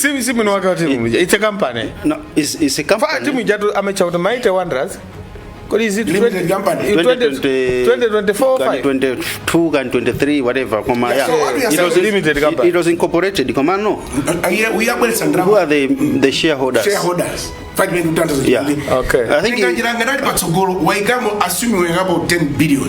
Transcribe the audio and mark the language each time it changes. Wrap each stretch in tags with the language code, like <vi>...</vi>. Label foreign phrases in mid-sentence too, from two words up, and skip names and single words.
<en>it's a company. No, it's a company.</en> <ny>Timu ijatu amechautomaite Wanderers.</ny> <en>What is it? Limited company. 2024, 22 and 23, whatever. It was incorporated. We are who are the shareholders? Shareholders. Yeah. Okay. I think assuming we have about 10 billion.</en>